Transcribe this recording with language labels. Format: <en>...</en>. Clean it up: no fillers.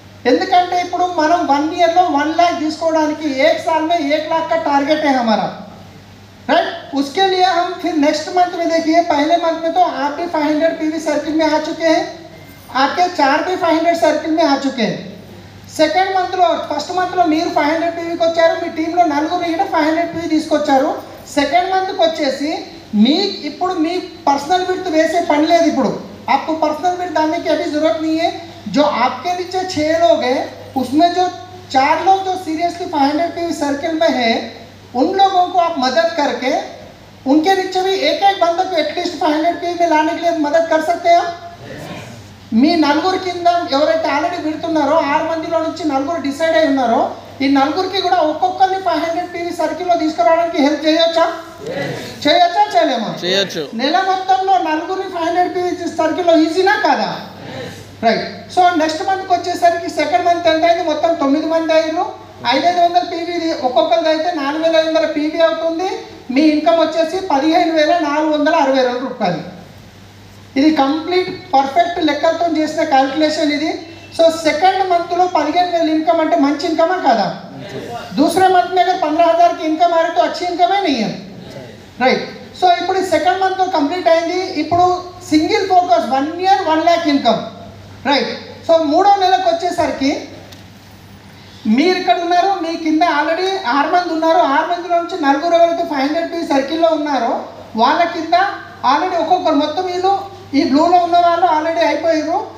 <te>ఎందుకంటే ఇప్పుడు మనం 1 ईयरలో 1 लाख తీసుకోవడానికి</te> <hi>1 साल में 1 लाख का टारगेट है हमारा, राइट। उसके लिए हम फिर नेक्स्ट मंथ में देखिए, पहले मंथ में तो आप भी 500 पीवी सर्किल में आ चुके हैं, आपके 4 भी 500 सर्किल में आ चुके हैं।</hi> <te>సెకండ్ మంత్లో ఫస్ట్ మంత్లో మీరు 500 పీవీకి వచ్చారు, మీ టీంలో 4 కూడా 500 పీవీ తీసుకొచ్చారు। సెకండ్ మంత్కి వచ్చేసి మీ ఇప్పుడు మీ పర్సనల్ విడ్త్ వేసే పని లేదు। ఇప్పుడు</te> <hi>आपको पर्सनल विड्थ डालने की अभी ज़रूरत नहीं है। जो आपके नीचे 6 लोग हैं, उसमें जो 4 लोग जो सीरियसली 500 पीवी सर्किल में है, उन लोगों को आप मदद करके उनके नीचे भी एक बंदे को एटलीस्ट 500 पीवी में लाने के लिए मदद कर सकते हैं।</hi> <te>మీ 4 కింద ఎవరైతే ఆల్రెడీ పెడుతున్నారో 6 మందిలో నుంచి 4 డిసైడ్ అయి ఉన్నారో, ఈ 4కి కూడా ఒక్కొక్కరిని 500 పీవీ సర్కిల్లో తీసుకురావడానికి హెల్ప్ చేయొచ్చా? చేయలేమా? చేయొచ్చు। నెల మొత్తంలో 4 500 పీవీ సర్కిల్లో ఈజీనా కాదా? రైట్। సో నెక్స్ట్ మంత్కి వచ్చేసరికి సెకండ్ మంత్ ఎంత అయింది? మొత్తం 9 మంది అయ్యారు, 500 పీవీ ఒక్కొక్కరిది అయితే 4500 పీవీ అవుతుంది। మీ ఇన్కమ్ వచ్చేసి 15462 రూపాయలు। ఇది కంప్లీట్ పర్ఫెక్ట్ లెక్కలతో చేసిన క్యాల్కులేషన్ ఇది. సో సెకంड मंथ లో 15,000 इनकम అంటే మంచి ఇన్కమా కాదా?</te> <hi>दूसरे मंथ में अगर 15,000 की इनकम आ रही तो अच्छी इनकम है नहीं है, राइट.</hi> <te>సో ఇప్పుడు సెకండ్ మంత్ కంప్లీట్ అయింది. ఇప్పుడు single focus 1 year 1 lakh income, right. So మూడో నెలకు వచ్చేసరికి మీరు ఇక్కడ ఉన్నారు, మీ కింద ఆల్రెడీ 6 మంది ఉన్నారు. 6 మందిలో నుంచి 4 ఎవరైతే 500 పీ సర్కిల్లో ఉన్నారో వాళ్ళ కింద ఆల్రెడీ ఒక్కొక్కరు మొత్తం వీళ్ళు ఈ బ్లూలో ఉన్న వాళ్ళు ఆల్రెడీ అయిపోయారు.</te>